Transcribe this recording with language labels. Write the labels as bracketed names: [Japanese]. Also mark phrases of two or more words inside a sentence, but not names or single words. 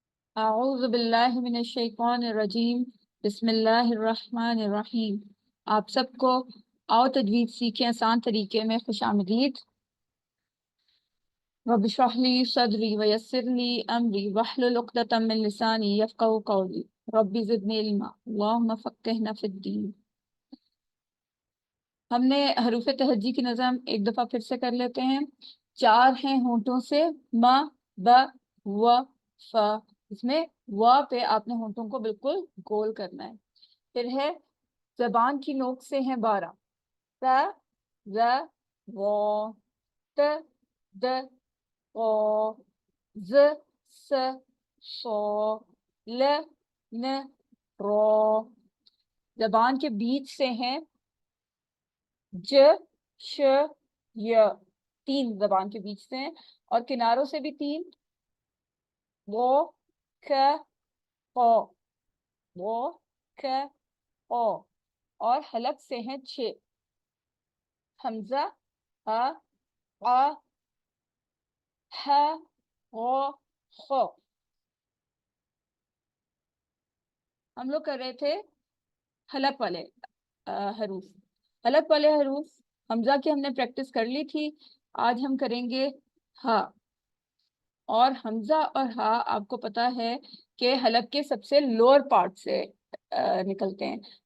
[Arabic] اعوذ باللہ من الشیطان الرجیم، بسم اللہ الرحمن الرحیم۔ [Urdu] آپ سب کو آؤ تجوید سیکھیں آسان طریقے میں خوش آمدید۔ [Arabic] رب اشرح لی صدری ویسر لی امری واحلل عقدۃ من لسانی یفقهوا قولی، رب زدنی علما اللہم فقہنا فی الدین۔ [Urdu] ہم نے حروف تہجی کی نظم ایک دفعہ پھر سے کر لیتے ہیں۔ 4 ہیں ہونٹوں سے، ما، با، و، فا۔ اس میں و پہ آپ نے ہونٹوں کو بالکل گول کرنا ہے۔ پھر ہے زبان کی نوک سے ہیں 12، ت، ز، و، ت، د، ق، ز، س، ص، ل، ن، ر۔ زبان کے بیچ سے ہیں ج، ش، ی۔ 3 زبان کے بیچ سے ہیں، اور کناروں سے بھی 3، و، ک، ق، و، ک، ق۔ اور حلق سے ہیں 6، حمزہ، ہ، ع، ح، غ، خ۔ ہم لوگ کر رہے تھے حلق والے حروف۔ حلق والے حروف حمزہ کی ہم نے پریکٹس کر لی تھی، آج ہم کریں گے ہا۔ اور حمزہ اور ہا آپ کو پتا ہے کہ حلق کے سب سے [English] lower part [Urdu] سے نکلتے ہیں۔